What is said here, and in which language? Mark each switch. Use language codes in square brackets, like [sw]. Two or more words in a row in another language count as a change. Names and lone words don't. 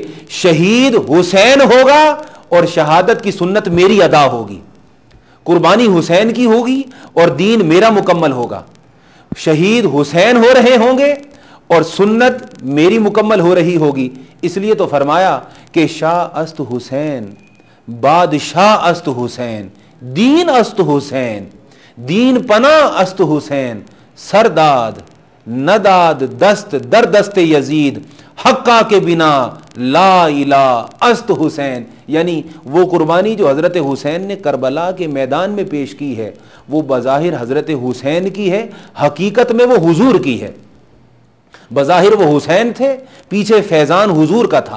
[ur] شہید حسین ہوگا اور شہادت کی سنت میری ادا ہوگی، قربانی حسین کی ہوگی اور دین میرا مکمل ہوگا۔ شہید حسین ہو رہے ہوں گے اور سنت میری مکمل ہو رہی ہوگی۔ اس لیے تو فرمایا کہ [fa] شاہ است حسین، بادشاہ است حسین، دین است حسین، دین پناہ است حسین، سرداد نداد دست در دست یزید، حقا کے بنا [ar] لا الہ [fa] است حسین۔ [ur] یعنی وہ قربانی جو حضرت حسین نے کربلا کے میدان میں پیش کی ہے وہ بظاہر حضرت حسین کی ہے، حقیقت میں وہ حضور کی ہے۔ بظاہر وہ حسین تھے، پیچھے فیضان حضور کا تھا۔